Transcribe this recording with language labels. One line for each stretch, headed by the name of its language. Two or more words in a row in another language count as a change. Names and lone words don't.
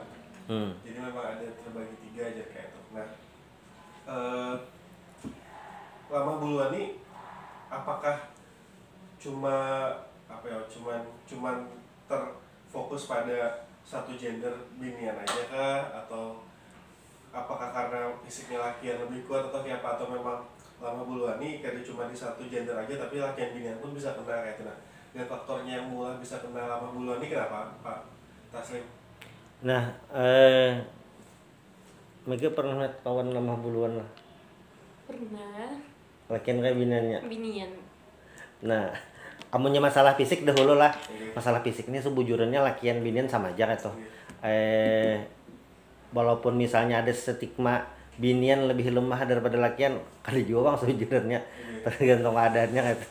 Banjar: Jadi memang ada terbagi 3 aja kayak itu. Nah, lama buluan ini apakah cuman terfokus pada satu gender binian aja kah, atau apakah karena fisiknya laki yang lebih kuat atau kayak apa, atau memang lama buluan ini kada cuma di satu gender aja tapi laki yang binian pun bisa kena kayak itu. Nah, dan faktornya yang mulai bisa kena lama buluan ini kenapa, Pak Taslim? Nah, Mega pernah lihat kawan lama buluan lah. Pernah. Lakian kayak biniannya. Binian. Nah, amunnya masalah fisik dahulu lah. Masalah fisik ini sebujurnya lakian binian sama aja gitu. Walaupun misalnya ada stigma binian lebih lemah daripada lakian, kali juga bang sebujurnya tergantung keadaannya gitu.